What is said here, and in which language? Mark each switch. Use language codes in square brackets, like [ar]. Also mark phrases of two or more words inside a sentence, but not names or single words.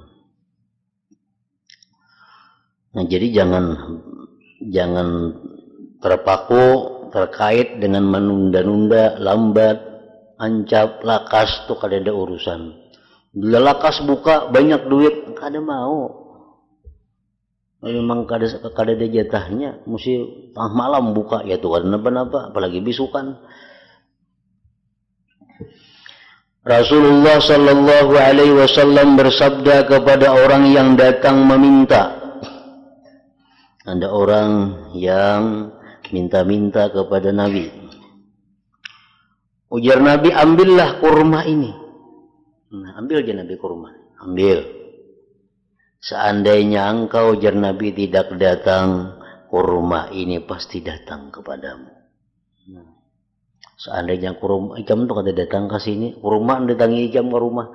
[bjn] Nah jadi jangan terpaku terkait dengan menunda-nunda, lambat, ancap, lakas tuh kada ada urusan. Bila lakas buka banyak duit, kada mau. Memang kada ada jatahnya, mesti tengah malam buka ya tuh kada napa-napa, apalagi bisukan. [id] Rasulullah [ar] صلى الله عليه وسلم [id] bersabda kepada orang yang datang meminta. Ada orang yang minta-minta kepada Nabi. [bjn] Ujar Nabi, ambillah kurma ini. Nah, ambil aja Nabi kurma. Ambil. [id] Seandainya engkau, ujar Nabi, tidak datang, kurma ini pasti datang kepadamu. [bjn] Nah, seandainya kurma, ikam itu kada datang ke sini, kurma datangi ikam ke rumah.